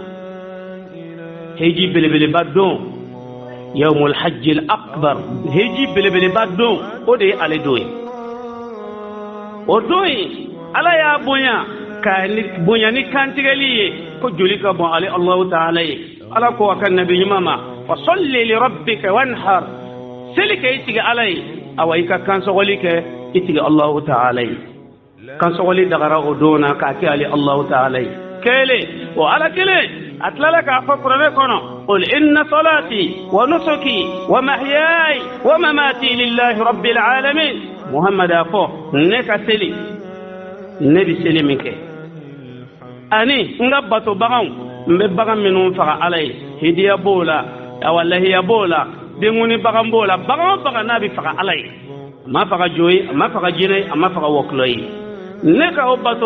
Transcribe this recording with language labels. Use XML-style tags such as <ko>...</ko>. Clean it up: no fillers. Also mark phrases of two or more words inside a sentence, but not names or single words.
<bm>heji belebeleba don</bm> <ar>يوم الحج الأكبر</ar> <bm>heji belebeleba don o de ye ale don ye o don ye ala y'a bonya ka bonya ni kantigɛli ye ko joli ka bɔn ale Allahu Taala ye ala ko a ka nabi ɲuman ma</bm> <ar>فصل لربك وانحر</ar> <bm>seli kɛ i tigi ala ye awa i ka kansɔgɔli kɛ i tigi Allahu Taala ye kansɔgɔli dagara o don na k'a kɛ ale Allahu Taala ye kelen o ala kelen a tilala k'a fɔ kuranɛ kɔnɔ</bm> <ar>قل إن صلاتي ونسكي ومحياي ومماتي لله رب العالمين</ar> <bm>Muhammad a fɔ ne ka seli ne bi seli min kɛ ani n ka bato baganw n bɛ bagan minnu faga ala ye hidiya b'o la awa lahiya b'o la denkuni bagan b'o la bagan o bagan n'a bɛ faga ala ye a ma faga jo ye a ma faga jinɛ ye a ma faga wɔkulɔ ye ne ka o bato</bm>